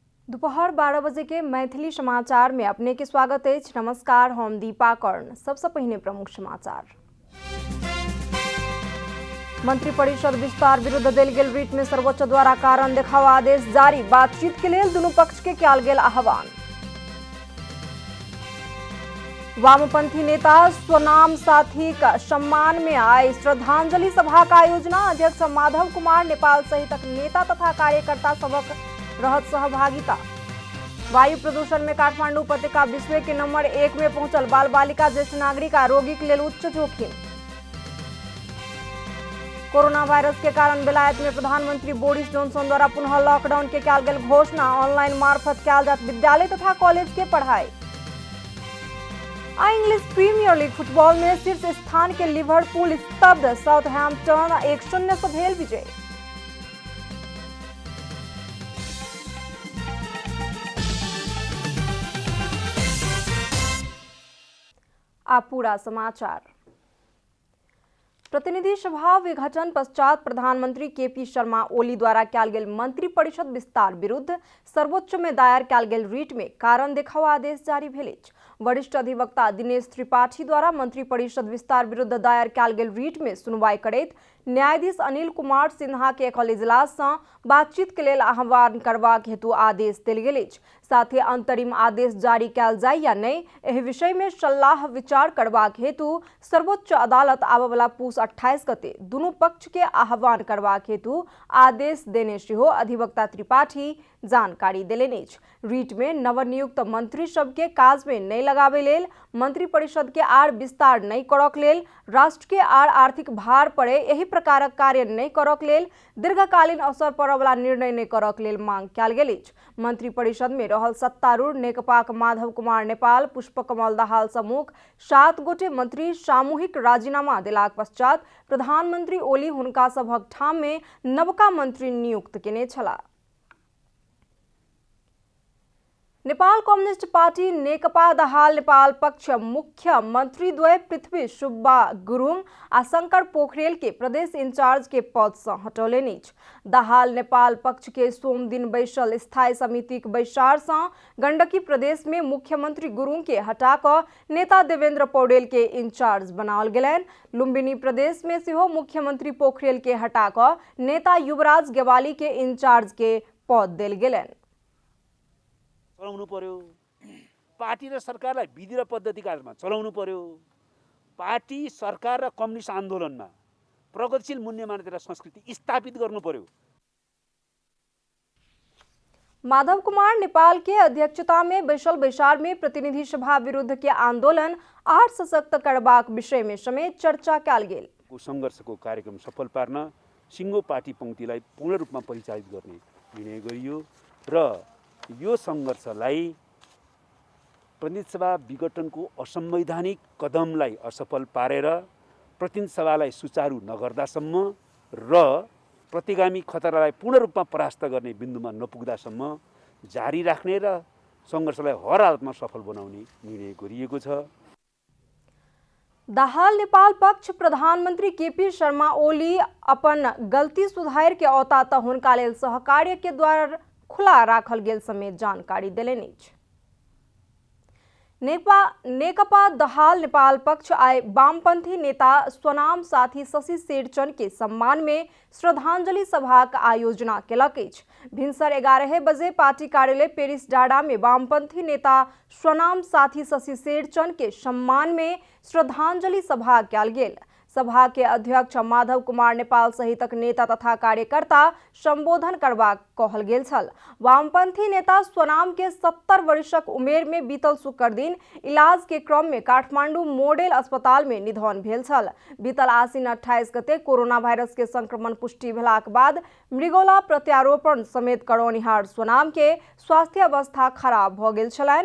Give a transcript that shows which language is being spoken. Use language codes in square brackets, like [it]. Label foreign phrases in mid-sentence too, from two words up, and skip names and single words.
[mai] दोपहर 12 बजे के मैथिली समाचार में अपने के स्वागत है। नमस्कार, हम दीपा कर्ण। सबसे पहले प्रमुख समाचार। मंत्रिपरिषद विस्तार विरुद्ध देल गेल रिट में सर्वोच्च द्वारा कारण देखाव आदेश जारी। बातचीत के लिए दोनों पक्ष के कयल गेल आह्वान। वामपंथी नेता स्वनाम साथी का सम्मान में आए श्रद्धांजलि सभा का आयोजना। अध्यक्ष माधव कुमार नेपाल सहित नेता तथा कार्यकर्ता सबक रहत सहभागिता। वायु प्रदूषण में काठमांडू उपत्यका विश्व के नंबर 1 में पहुंचल। बाल बालिका, ज्येष्ठ नागरिक आ रोगी के लिए उच्च जोखिम। कोरोना वायरस के कारण बेलायत में प्रधानमंत्री बोरिस जॉनसन द्वारा पुनः लॉकडाउन के कयल गेल घोषणा। ऑनलाइन मार्फत कयल जात विद्यालय तथा कॉलेज के पढ़ाई। इंग्लिश प्रीमियर लीग फुटबॉल में शीर्ष स्थान के लिवरपूल स्तब्ध। साउथहैम्पटन 1-0 से भेल विजय। आप पूरा समाचार। प्रतिनिधि सभा विघटन पश्चात प्रधानमंत्री केपी शर्मा ओली द्वारा कयल गेल मंत्रिपरिषद विस्तार विरुद्ध सर्वोच्च में दायर कयल गेल रिट में कारण देखाव आदेश जारी भेल अछि। वरिष्ठ अधिवक्ता दिनेश त्रिपाठी द्वारा मंत्रिपरिषद विस्तार विरुद्ध दायर कयल गेल रिट में सुनवाई करैत न्यायाधीश अनिल कुमार सिन्हा के एकल इजलास से बातचीत के लेल आह्वान करबाक हेतु आदेश देल गेल अछि। साथ ही अंतरिम आदेश जारी कयल जाय या नहीं एहि विषय में सलाह विचार करबाक हेतु सर्वोच्च अदालत आबय वाला पूस 28 गते दुनू पक्ष के आह्वान करबाक हेतु आदेश देने सेहो अधिवक्ता त्रिपाठी जानकारी देलनि अछि। रिट में नवनियुक्त मंत्री सबके काज में नहीं लगाबे लेल, मंत्रिपरिषद के आर विस्तार नहीं करक लेल, राष्ट्र के आर आर्थिक भार पड़े एहि प्रकारक कार्य नहीं करक लेल, दीर्घकालीन असर पड़य वाला निर्णय नहीं करक लेल मांग कयल गेल अछि। मंत्रिपरिषद में रहल सत्तारूढ़ नेकपाक माधव कुमार नेपाल, पुष्पकमल दाहाल समुख 7 गोटे मंत्री सामूहिक राजीनामा देलाक पश्चात प्रधानमंत्री ओली हुनका सभक ठाम में नवका मंत्री नियुक्त केने छलाह। नेपाल कम्युनिस्ट पार्टी नेकपा दाहाल नेपाल पक्ष मुख्य मंत्री द्वय पृथ्वी सुब्बा गुरुङ आ शंकर पोखरेल के प्रदेश इंचार्ज के पद से हटौलनि अछि। दाहाल नेपाल पक्ष के सोम दिन बैसल स्थायी समिति के बैसार से गंडकी प्रदेश में मुख्यमंत्री गुरुङ के हटा कर नेता देवेंद्र पौडेल के इंचार्ज बनाओल गेलनि। लुम्बिनी प्रदेश में सेहो मुख्यमंत्री पोखरेल के हटा कर नेता युवराज गेवाली के इंचार्ज के पद देल गेलनि। [ne] चलाउनु पर्यो। पार्टी र सरकारलाई विधि र पद्धतिका आधारमा चलाउनु पर्यो। पार्टी, सरकार र कम्युनिस्ट आन्दोलनमा प्रगतिशील मूल्य मान्यता र संस्कृति स्थापित गर्नु पर्यो। [mai] माधव कुमार नेपाल के अध्यक्षता में बैसल बैसार में प्रतिनिधि सभा विरुद्ध के आंदोलन आर सशक्त करबाक विषय में समेत चर्चा कयल गेल। [ne] संघर्षको कार्यक्रम सफल पार्न सिङ्गो पार्टी पंक्तिलाई पूर्ण रूपमा परिचालित गर्ने निर्णय गरियो र यो संघर्षलाई प्रतिनिधि सभा विघटनको असंवैधानिक कदमलाई असफल पारेर प्रतिनिधि सभालाई सुचारू नगर्दासम्म र प्रतिगामी खतरालाई पूर्ण रूपमा परास्त गर्ने बिन्दुमा नपुग्दासम्म जारी राख्ने र संघर्षलाई हर हालतमा सफल बनाउने निर्णय गरिएको छ। [mai] दाहाल नेपाल पक्ष प्रधानमंत्री केपी शर्मा ओली अपन गलती सुधार के औता त हुनका लेल सहकार्य के द्वार खुला राखल गेल समेत जानकारी देलनि अछि। नेकपा दाहाल नेपाल पक्ष आय वामपंथी नेता स्वनाम साथी शशि शेरचन के सम्मान में श्रद्धांजलि सभा का आयोजना केलक अछि। भिनसर 11 बजे पार्टी कार्यालय पेरिस डाँडा में वामपंथी नेता स्वनाम साथी शशि शेरचन के सम्मान में श्रद्धांजलि सभा कयल गेल। सभा के अध्यक्ष माधव कुमार नेपाल सहित नेता तथा कार्यकर्ता संबोधन करबा कहल गेल छल। वामपंथी नेता स्वनाम के 70 वर्षक उमेर में बीतल शुक्र दिन इलाज के क्रम में काठमांडू मॉडल अस्पताल में निधन भेल छल। बीतल आश्विन 28 गते कोरोना वायरस के संक्रमण पुष्टि भेलाक बाद मृगौला प्रत्यारोपण समेत करौनिहार स्वनाम के स्वास्थ्य अवस्था खराब भ गेल छलनि।